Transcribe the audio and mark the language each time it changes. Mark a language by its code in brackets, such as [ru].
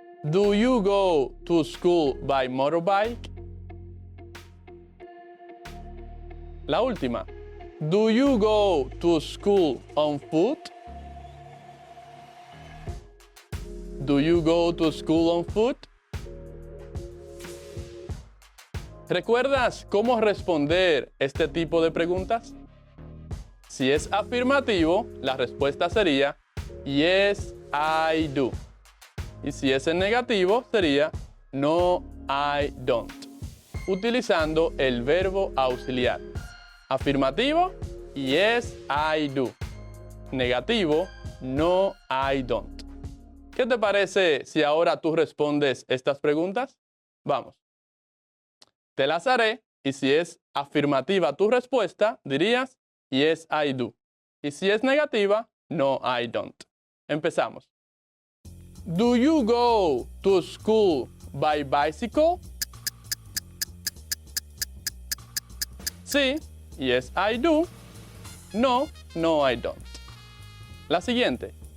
[en] Do you go to school by motorbike? [es] La última. [en] Do you go to school on foot? Do you go to school on foot? [es] ¿Recuerdas cómo responder este tipo de preguntas? Si es afirmativo, la respuesta sería [en] yes, I do. [es] Y si es en negativo, sería [en] no, I don't. [es] Utilizando el verbo auxiliar. Afirmativo, [en] yes, I do. [es] Negativo, [en] no, I don't. [es] ¿Qué te parece si ahora tú respondes estas preguntas? Vamos. Te las haré y si es afirmativa tu respuesta, dirías [en] yes, I do. [es] Y si es negativa, [en] no, I don't. [es] Empezamos. [en] Do you go to school by bicycle? Sí, yes, I do. No, no, I don't. [es] La siguiente.